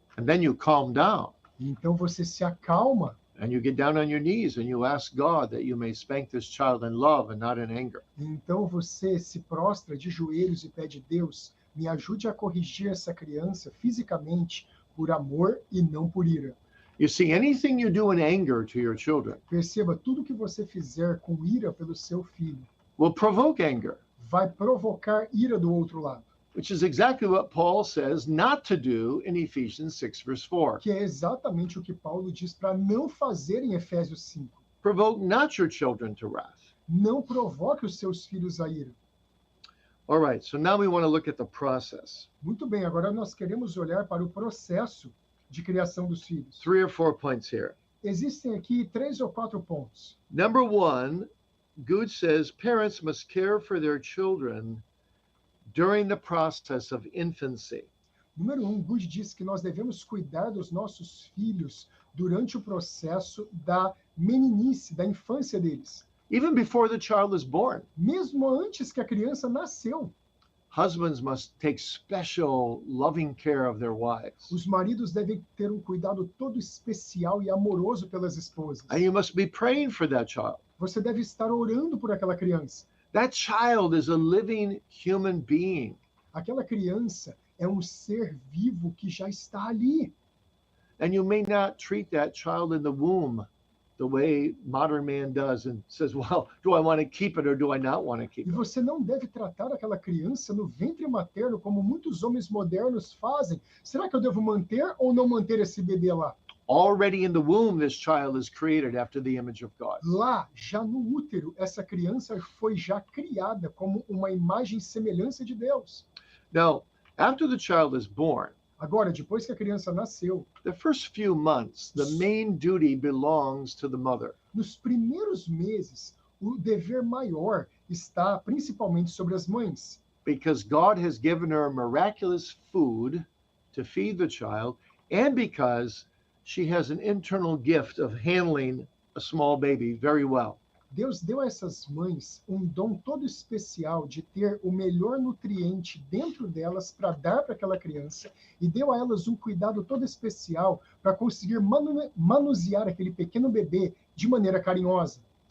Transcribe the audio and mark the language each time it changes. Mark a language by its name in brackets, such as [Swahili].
[English] And then you calm down [Portuguese] E então você se acalma [English] and you get down on your knees and you ask God that you may spank this child in love and not in anger. [Portuguese] e então você se prostra de joelhos e pede: Deus, me ajude a corrigir essa criança fisicamente por amor e não por ira. [English] You see, anything you do in anger to your children [Portuguese] Perceba, tudo que você fizer com ira pelo seu filho [English] will provoke anger, [Portuguese] vai provocar ira do outro lado, [English] which is exactly what Paul says not to do in Ephesians 6, verse 4. [Portuguese] que é exatamente o que Paulo diz para não fazer em Efésios 5. [English] Provoke not your children to wrath. [Portuguese] Não provoque os seus filhos a ira. [English] All right, so now we want to look at the process. [Portuguese] Muito bem, agora nós queremos olhar para o processo de criação dos filhos. [English] 3 or 4 points here. [Portuguese] Existem aqui 3 ou 4 pontos. [English] Number one, Good says parents must care for their children during the process of infancy. [Portuguese] Número 1, Good diz que nós devemos cuidar dos nossos filhos durante o processo da meninice, da infância deles. [English] Even before the child is born, [Portuguese] Mesmo antes que a criança nasceu, [English] husbands must take special loving care of their wives. [Portuguese] os maridos devem ter um cuidado todo especial e amoroso pelas esposas. [English] And you must be praying for that child. [Portuguese] Você deve estar orando por aquela criança. [English] That child is a living human being. [Portuguese] Aquela criança é um ser vivo que já está ali. [English] And you may not treat that child in the womb the way modern man does and says, well, do I want to keep it or do I not want to keep [Portuguese] E [English] it? [Portuguese] você não deve tratar aquela criança no ventre materno como muitos homens modernos fazem. Será que eu devo manter ou não manter esse bebê lá? [English] Already in the womb, this child is created after the image of God. [Portuguese] Lá, já no útero, essa criança foi já criada como uma imagem e semelhança de Deus. [English] Now, after the child is born, [Portuguese] Agora, depois que a criança nasceu, [English] the first few months, the main duty belongs to the mother. [Portuguese] nos primeiros meses, o dever maior está principalmente sobre as mães, [English] Because God has given her miraculous food to feed the child, and because she has an internal gift of handling a small baby very well. [Portuguese] Deus deu a essas mães um dom todo especial de ter o melhor nutriente dentro delas para dar para aquela criança e deu a elas um cuidado todo especial para conseguir manusear aquele pequeno bebê de maneira carinhosa.